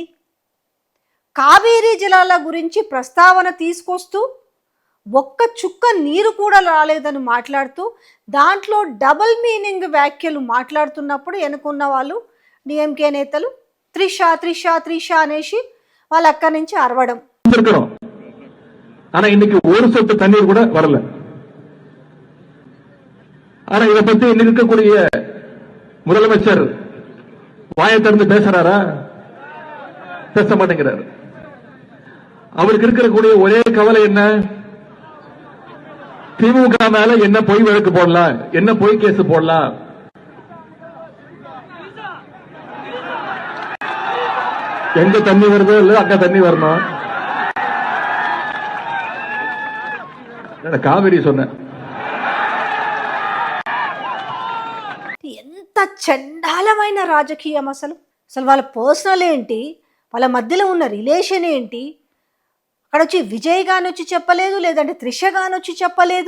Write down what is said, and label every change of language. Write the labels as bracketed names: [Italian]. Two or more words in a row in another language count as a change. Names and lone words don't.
[Telugu] కావేరీ జలాల గురించి ప్రస్తావన తీసుకొస్తూ ఒక్క చుక్క నీరు కూడా రాలేదని మాట్లాడుతూ దాంట్లో [English] double meaning [Telugu] వ్యాఖ్యలు మాట్లాడుతున్నప్పుడు వెనుకున్న వాళ్ళు డిఎంకే నేతలు త్రిష త్రిష త్రిష అనేసి వాళ్ళ అక్కడి నుంచి అరవడం. [Tamil] ஆனா இன்னைக்கு ஒரு சொட்டு தண்ணீர் கூட வரல. ஆனா இதை பத்தி இன்னைக்கு இருக்கக்கூடிய முதலமைச்சர் வாயை திறந்து பேசுறாரா? பேச மாட்டேங்கிறார். அவருக்கு இருக்கக்கூடிய ஒரே கவலை என்ன? திமுக மேல என்ன பொய் வழக்கு போடலாம், என்ன பொய் கேஸ் போடலாம். எங்க தண்ணி வருதோ இல்ல அங்க தண்ணி வரணும். కావేరీ సొన్న [Telugu] ఎంత చండాలమైన రాజకీయం అసలు. వాళ్ళ పర్సనల్ ఏంటి, వాళ్ళ మధ్యలో ఉన్న రిలేషన్ ఏంటి, అక్కడ వచ్చి విజయ్ గాని వచ్చి చెప్పలేదు, లేదంటే త్రిష గాని వచ్చి చెప్పలేదు.